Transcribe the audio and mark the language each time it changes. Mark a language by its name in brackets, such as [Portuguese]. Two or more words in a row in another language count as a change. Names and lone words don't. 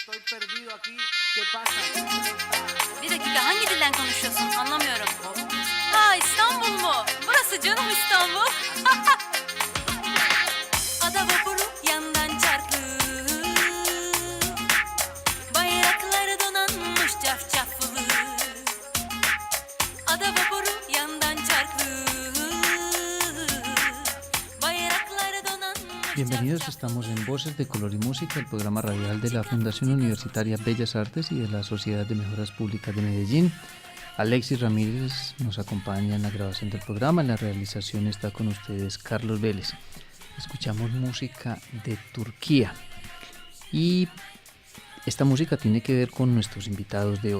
[Spanish] perdido aquí. ¿Qué pasa? [Turkish] Bir dakika, hangi dilden konuşuyorsun? Anlamıyorum. Aa, İstanbul mu? Burası canım İstanbul. Ada vapuru yandan çarptı. Bayrakları donanmış cafcaflı. Ada vapuru yandan çarptı. Bayrakları donanmış. [Spanish] Bienvenidos, estamos en Voces de Color y Música, el programa radial de la Fundación Universitaria Bellas Artes y de la Sociedad de Mejoras Públicas de Medellín. Alexis Ramírez nos acompaña en la grabación del programa, en la realización está con ustedes Carlos Vélez. Escuchamos música de Turquía y esta música tiene que ver con nuestros invitados de hoy.